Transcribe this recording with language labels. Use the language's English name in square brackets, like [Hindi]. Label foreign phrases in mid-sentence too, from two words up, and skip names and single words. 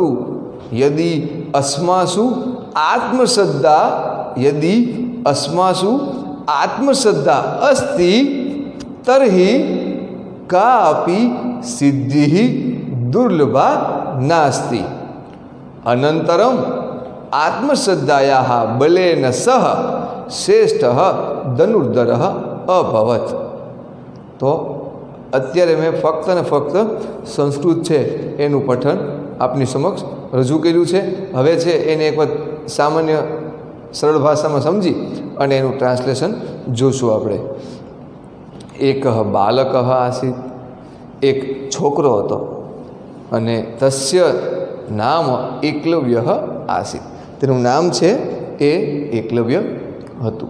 [Sanskrit] यदि अस्मासु आत्मश्रद्धा अस्ति तर्हि कापि सिद्धिः दुर्लभा नास्ति। अनन्तरम् आत्मश्रद्धायाः बलेन सह श्रेष्ठः धनुर्धरः अभवत्। [Gujarati] तो અત્યારે મેં ફક્ત ને ફક્ત સંસ્કૃત છે એનું પઠન આપની સમક્ષ રજૂ કર્યું છે। હવે છે એને એક વખત સામાન્ય સરળ ભાષામાં સમજી અને એનું ટ્રાન્સલેશન જોશું આપણે। [Sanskrit] એકઃ બાલકઃ આસીત, [Gujarati] એક છોકરો હતો અને [Sanskrit] તસ્ય નામ એકલવ્યઃ આસીત, [Gujarati] તેનું નામ છે એ એકલવ્ય હતું।